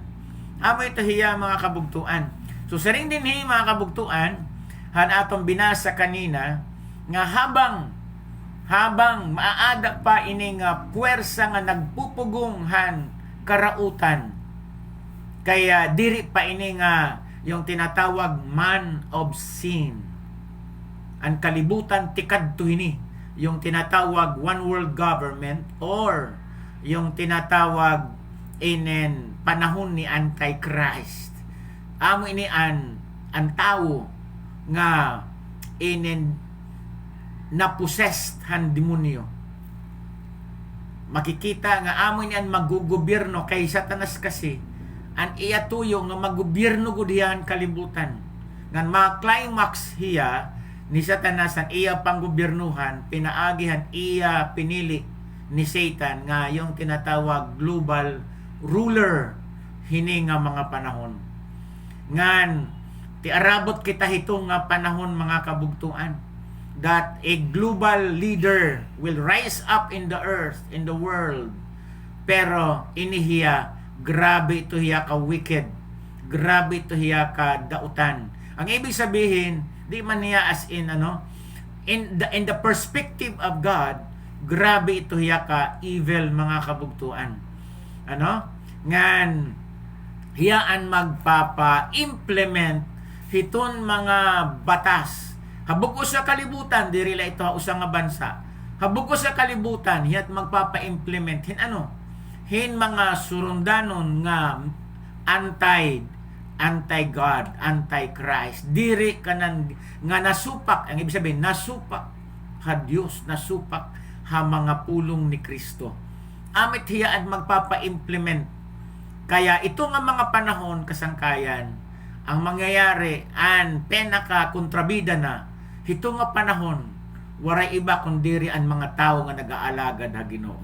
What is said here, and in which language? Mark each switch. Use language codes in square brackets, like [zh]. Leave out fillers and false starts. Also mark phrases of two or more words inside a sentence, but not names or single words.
[war] Amo ito hiya, mga kabugtuan. So sa ring din mga kabugtuan, han atong binasa kanina nga habang maaada pa ining puwersa nga nagpupugong han karautan, kaya diri pa ini nga yung tinatawag [en] man of sin. [war] Ang kalibutan tikadto ini, yung tinatawag [en] one world government [war] or yung tinatawag inen panahon ni Antichrist. Amo ini ang tao nga inen na-possessed han demonyo. Makikita nga amo ini ang magugobierno kay Satanas kasi an iya tuyo nga maggobyerno gud diyan kalibutan. Ngan ma-climax hiya ni Satanas ang iya panggobiernuhan, pinaagihan iya pinili ni Satan nga yung tinatawag [en] global ruler [war] hini nga mga panahon. Ngan tiarabot kita hitong nga panahon, mga kabugtuan, [en] that a global leader will rise up in the earth, in the world. [war] Pero inihiya, grabe ito hiya ka wicked, grabe ito hiya ka dautan. [tl] Ang ibig sabihin, [war] di man niya [en] as in in the perspective of God, [war] grabe ito hiya ka evil, mga kabugtuan. Ngan hiyaan magpapa-implement hiton mga batas. Habog ko sa kalibutan, diri la ito usang nga bansa. Habog ko sa kalibutan, hiyat magpapa-implement hin mga surundanon nga [en] anti-God, anti-Christ. [war] Diri kanan nga nasupak, [tl] ang ibig sabihin, [war] nasupak ha Dios, nasupak ha mga pulong ni Kristo. Amit hiyaan magpapa-implement. Kaya ito nga mga panahon, kasangkayan, [tl] ang mangyayari [war] an penaka kontrabida na hito nga panahon, waray iba kundiri ang mga tao nga nag-aalagad ha Ginoo.